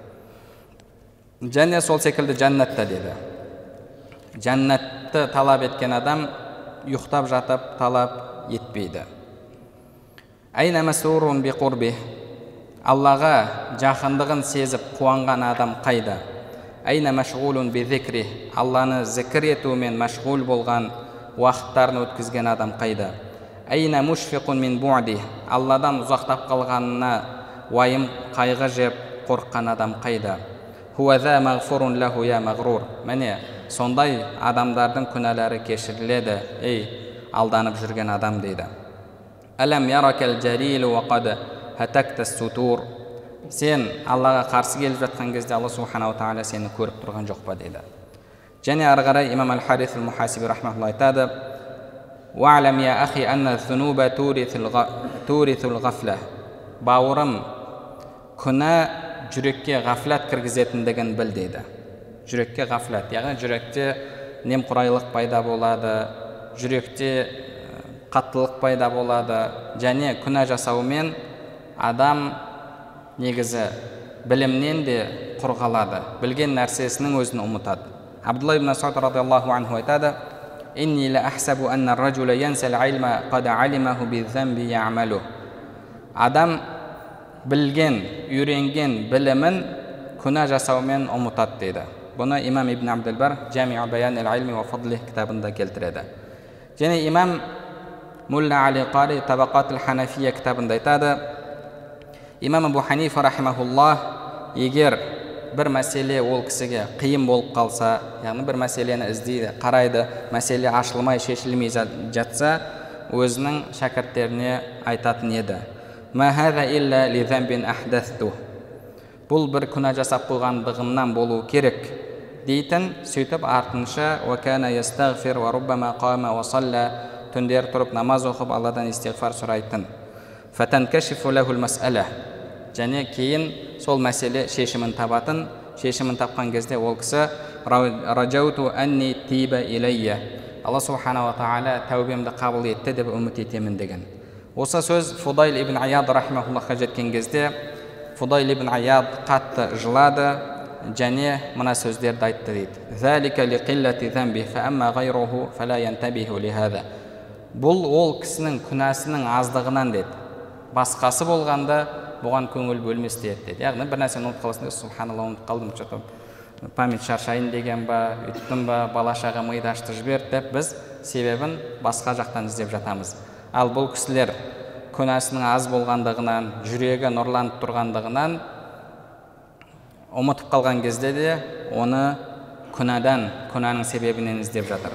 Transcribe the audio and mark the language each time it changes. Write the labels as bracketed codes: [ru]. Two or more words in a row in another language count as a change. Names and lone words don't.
[kk] Және сол секілді жәннатта дейді. Жәннатты талап еткен адам ұйықтап жатып талап етпейді. [ar] أَيْنَ مَسْرُورٌ بِقُرْبِهِ, [kk] Аллаға жақындығын сезіп қуанған адам қайда? [ar] أَيْنَ مَشْغُولٌ بِذِكْرِهِ, [kk] Алланы зікір етумен машғул болған, уақыттарын өткізген адам қайда? [ar] أَيْنَ مُشْفِقٌ مِنْ بُعْدِهِ, [kk] Алладан ұзақтап қалғанына уайым қайғы жеп қорыққан адам қайда? [ar] هُوَ ذَا مَغْفُورٌ لَهُ يَا مَغْرُورُ, [kk] міне сондай адамдардың күнәлары кешіріледі, ей алданып жүрген адам дейді. [ar] أَلَمْ يَرَاكَ الْجَلِيلُ وَقَدْ هَتَكْتَ السُّتُورَ, [kk] сен Аллаға қарсы келіп жатқан кезде Алла субханала тағала сені көріп тұрған жоқ па дейді. Және ары қарай имам Аль-Харис аль-Мухасиби рахмахуллах айтады: [ar] "وَاعْلَمْ يَا أَخِي أَنَّ الذُّنُوبَ تُورِثُ الْغَفْلَةَ", [kk] бауырым, күнә жүрекке ғафлат кіргізетіндігін біл дейді. Жүрекке ғафлат, яғни жүректе немқұрайлық пайда болады, жүректе қаттылық пайда болады, және күнә жасаумен адам негізі білімнен де құрғалады, білген нәрсесінің өзін ұмытады. [ar] Абдулла ибн Мас'уд رَضِيَ اللَّهُ عَنْهُ айтады: "إِنِّي لَأَحْسَبُ أَنَّ الرَّجُلَ يَنْسَى الْعِلْمَ قَدْ عَلِمَهُ بِالذَّنْبِ يَعْمَلُهُ". [kk] Адам білген, үйренген білімін күнә жасаумен ұмытады дейді. Бұны имам Ибн Абдул-Бар Жами'у Баян ал-Илми ва Фадлих кітабында келтіреді. Және имам Мулла Али Қари Табақат ал-Ханафия кітабында айтады: имам Абу Ханифа рахимахуллах, егер бір мәселе ол кісіге қиын болып қалса, яғни бір мәселені іздейді, қарайды, мәселе ашылмай, шешілмей жатса, өзінің шәкірттеріне айтатын еді: [ar] "مَا هَذَا إِلَّا لِذَنْبٍ أَحْدَثْتُهُ", [kk] бұл бір күнә жасап қойғандығымнан болу керек дейтін, сөйтіп артынша [ar] "وَكَانَ يَسْتَغْفِرُ وَرُبَّمَا قَامَ وَصَلَّى", [kk] түндер тұрып намаз оқып Алладан истигфар сұрайтын. [ar] فَتَنْكَشِفُ لَهُ الْمَسْأَلَةُ. [kk] Және кейін сол мәселе шешімін табатын, шешімін тапқан кезде ол кісі [ar] رَجَوْتُ أَنِّي تِيبَ عَلَيَّ. [kk] Алла субхана ва тағала тәубемді қабыл етті деп үміт етемін деген. Осы сөз Фудайл ибн Аяд рахимахуллахқа жеткен кезде Фудайл ибн Аяд қатты жылады және мына сөздерді айтты дейді. [ar] ذَلِكَ لِقِلَّةِ ذَنْبِهِ فَأَمَّا غَيْرُهُ فَلَا يَنْتَبِهُ لِهَذَا. [kk] Бұл ол кісінің күнәсінің аздығынан деді. Басқасы болғанда бұған көңіл бөлмес деді. Яғни бір нәрсені ұмытып қаласың, субханалла, ұмытып қалдым, [ru] что-то память [kk] шаршайын деген ба, үйттім ба, бала-шаға миды ашты жіберді деп біз себебін басқа жақтан іздеп жатамыз. Ал бұл кісілер күнәсінің аз болғандығынан, жүрегі нұрланып тұрғандығынан ұмытып қалған кезде де оны күнәнің себебінен іздеп жатыр.